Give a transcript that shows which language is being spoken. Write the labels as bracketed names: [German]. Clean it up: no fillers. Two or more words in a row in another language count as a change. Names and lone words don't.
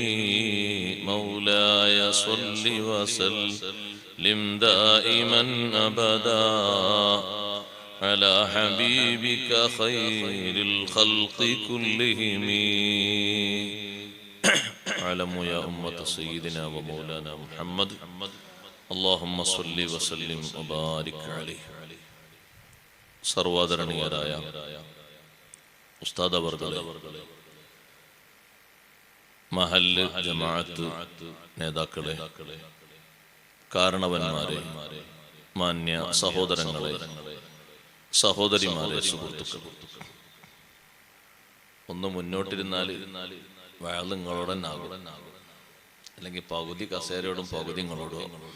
[Arabic] مولاي صل وسلم دائما أبدا على حبيبك خير الخلق كلهم. اعلموا يا أمة سيدنا ومولانا محمد اللهم صل وسلم وبارك عليه. [Malayalam] സർവ്വാദരണീയരായ ഉസ്താദവർകളെ, മഹല്ല് ജമാഅത്ത് നേതാക്കളെ, കാരണവന്മാരെ, മാന്യ സഹോദരങ്ങളെ, സഹോദരിമാരെ, സുഹൃത്തുക്കളെ, ഒന്ന് മുന്നോട്ടിരുന്നാൽ വയൽ നിങ്ങളോട് തന്നെ ആകും, അല്ലെങ്കിൽ പകുതി കസേരയോടും പകുതി നിങ്ങളോടും.